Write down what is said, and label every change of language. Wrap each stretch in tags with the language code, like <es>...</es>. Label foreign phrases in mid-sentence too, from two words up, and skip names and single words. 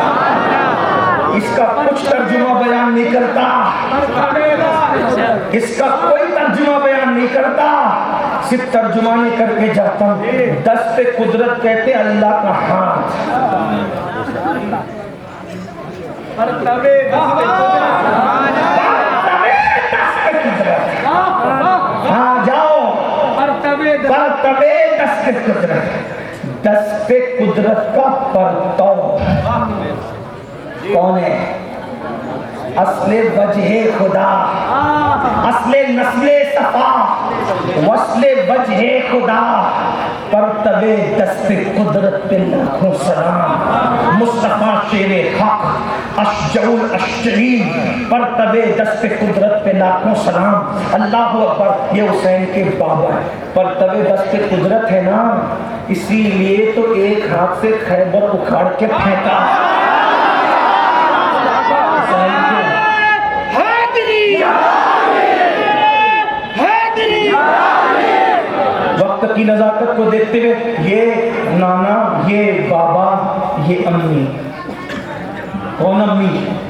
<ur>اس کا کچھ ترجمہ بیان نہیں کرتا، اس کا کوئی ترجمہ بیان نہیں کرتا، صرف ترجمہ نہیں کر کے جاتا ہوں. دست قدرت کہتے اللہ کا ہاتھ. مرتبے ہاں جاؤ. مرتبے پرتوے دست قدرت. دست قدرت کا پرتو کون ہے؟ اصل وجہ خدا، اصل نسل صفا، وصل وجہ خدا، پرتب دست قدرت پہ لاکھوں سلام، مصطفیٰ شیر حق</ur> <ar>اشجع الاشجعین،</ar> <ur>پرتب دست قدرت پہ لاکھوں سلام۔</ur> <ar>اللہ اکبر،</ar> <ur>یہ حسین کے بابا ہے، پرتب دست قدرت ہے نا، اسی لیے تو ایک ہاتھ سے خیبر اکھاڑ کے پھینکا۔ وقت کی نزاکت کو دیکھتے ہوئے یہ نانا، یہ بابا، یہ امی، کون امی؟</ur>